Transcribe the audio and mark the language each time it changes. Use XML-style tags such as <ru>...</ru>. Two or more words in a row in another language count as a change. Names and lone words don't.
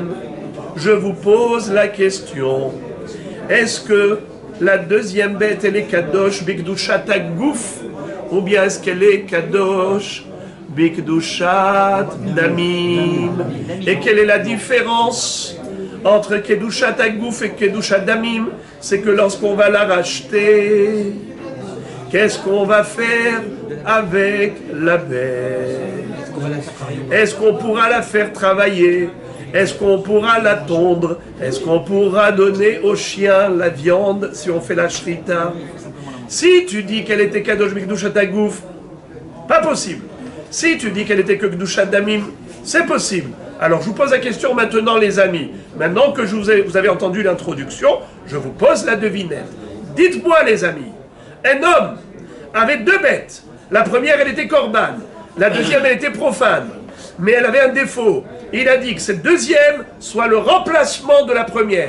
<fr>Je vous pose la question. Est-ce que la deuxième bête, elle est</fr> <he>קדוש בקדושת הגוף,</he> <fr>ou bien est-ce qu'elle est</fr> <he>קדוש בקדושת דמים?</he> <fr>Et quelle est la différence entre</fr> <he>קדושת הגוף</he> <fr>et</fr> <he>קדושת דמים?</he> <fr>C'est que lorsqu'on va la racheter, qu'est-ce qu'on va faire avec la bête? Est-ce qu'on pourra la faire travailler? Est-ce qu'on pourra la tondre? Est-ce qu'on pourra donner aux chiens la viande si on fait la shrita? Si tu dis qu'elle était</fr> <he>קדוש בקדושת הגוף,</he> <fr>pas possible. Si tu dis qu'elle était que</fr> <he>קדושת דמים,</he> <fr>c'est possible. Alors je vous pose la question maintenant les amis. Maintenant que vous avez entendu l'introduction, je vous pose la devinette. Dites-moi les amis, un homme avait deux bêtes. La première elle était korban, la deuxième elle était profane. Mais elle avait un défaut. Il a dit que cette deuxième soit le remplacement de la première.</fr>